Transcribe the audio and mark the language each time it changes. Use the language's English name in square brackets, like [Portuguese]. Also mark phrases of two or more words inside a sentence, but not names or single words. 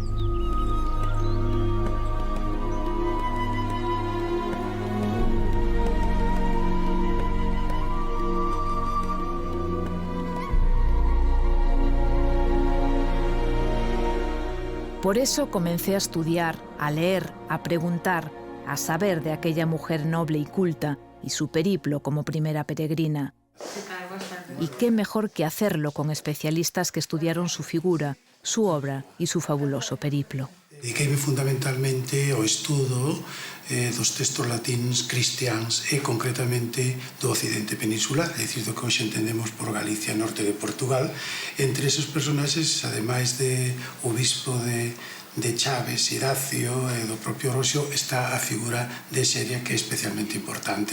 [Spanish] Por eso comencé a estudiar, a leer, a preguntar, a saber de aquella mujer noble y culta y su periplo como primera peregrina. Y qué mejor que hacerlo con especialistas que estudiaron su figura, su obra y su fabuloso periplo. [Galician] Dediqueime fundamentalmente ao estudo dos textos latíns cristiáns e concretamente do occidente peninsular, é dicir, do que hoxe entendemos por Galicia, norte de Portugal. Entre esos personaxes, ademais de o bispo de Chaves, Idacio e do propio Rosio, está a figura de Egeria, que é especialmente importante.